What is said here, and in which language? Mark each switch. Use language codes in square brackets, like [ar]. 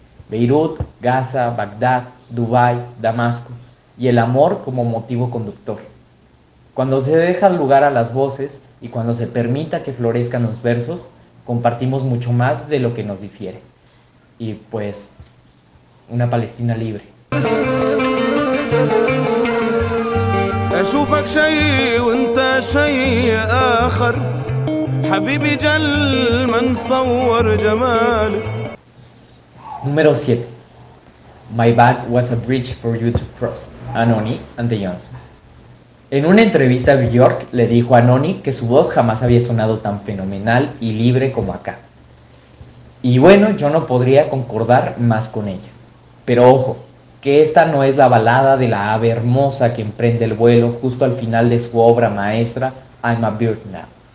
[es] Beirut, Gaza, Bagdad, Dubái, Damasco, y el amor como motivo conductor. Cuando se deja lugar a las voces y cuando se permita que florezcan los versos, compartimos mucho más de lo que nos difiere. Y pues, una Palestina libre. [ar] أشوفك شيء وانت شيء آخر حبيبي جل ما نصور جمالك. [es] Número 7. [en] My Bag Was a Bridge for You to Cross, Anohni and the Johnsons. [es] En una entrevista, Björk le dijo a Anohni que su voz jamás había sonado tan fenomenal y libre como acá. Y bueno, yo no podría concordar más con ella. Pero ojo, que esta no es la balada de la ave hermosa que emprende el vuelo justo al final de su obra maestra, I'm a Bird Now.